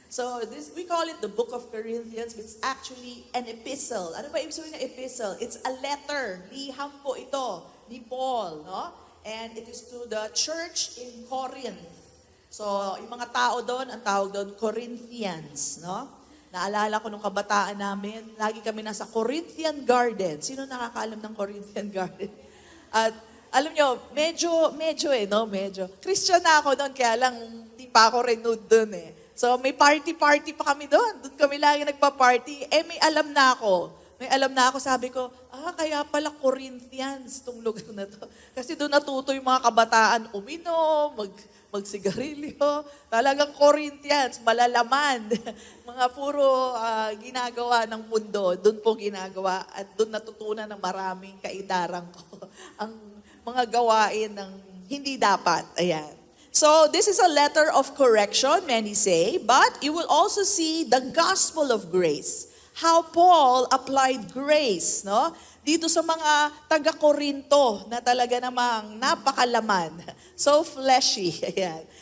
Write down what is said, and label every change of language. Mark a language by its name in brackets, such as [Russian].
[English] So we call it the book of Corinthians. It's actually an epistle. [Filipino] Ano ba ibig sabihin ng epistle? [English] It's a letter. [Filipino] Liham po ito ni Paul, no? [English] And it is to the church in Corinth. [Filipino] So, yung mga tao doon, ang tawag doon, Corinthians, no? Naalala ko nung kabataan namin, lagi kami nasa Corinthian Garden. Sino nakakaalam ng Corinthian Garden? At alam nyo, medyo Christian na ako doon, kaya lang hindi pa ako renewed doon eh. So may party-party pa kami doon. Doon kami lagi nagpa-party. May alam na ako. Sabi ko, kaya pala Corinthians itong lugar na to. Kasi doon natuto yung mga kabataan uminom, magsigarilyo. Talagang Corinthians, malalaman. Mga puro ginagawa ng mundo, doon po ginagawa. At doon natutunan ng maraming kaidarang ko. Ang mga gawain ng hindi dapat. Ayan. [English] So, this is a letter of correction, many say, but you will also see the gospel of grace. How Paul applied grace, [Filipino] no? Dito sa mga taga-Korinto na talaga namang napakalaman. [English] So fleshy. Ayan.